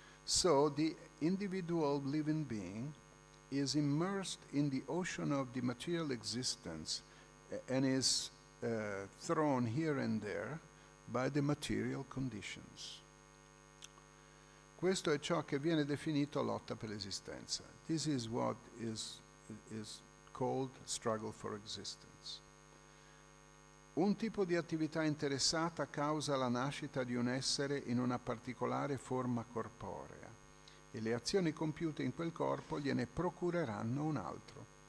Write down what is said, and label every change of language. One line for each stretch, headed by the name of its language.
English: So the individual living being is immersed in the ocean of the material existence and is thrown here and there by the material conditions.
Italian: Questo è ciò che viene definito lotta per l'esistenza.
English: This is what is called struggle for existence.
Italian: Un tipo di attività interessata causa la nascita di un essere in una particolare forma corporea e le azioni compiute in quel corpo gliene procureranno un altro.